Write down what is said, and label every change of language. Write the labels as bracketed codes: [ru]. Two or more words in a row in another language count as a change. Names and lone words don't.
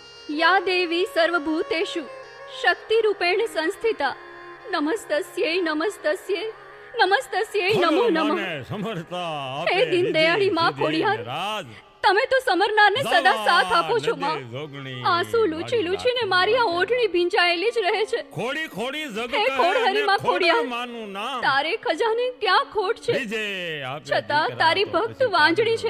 [sa] या देवी सर्वभूतेषु शक्तिरूपेण संस्थिता नमस्तस्यै नमस्तस्यै नमस्तस्यै नमो नमः। [gu] સમર્થા હે દીનદયાળી માં ખોડિયાર, તમે તો સમરનારને સદા સાથ આપો છો માં। આંસુ લૂછી લૂછીને મારી આ ઓઢણી ભીંજાયેલી જ રહે છે। ખોડી ખોડી જગ હે ખોડહરી માં ખોડિયાર, માનું નામ તારે ખજાને ક્યાં ખોટ છે, છતાં તારી ભક્ત વાંજણી છે।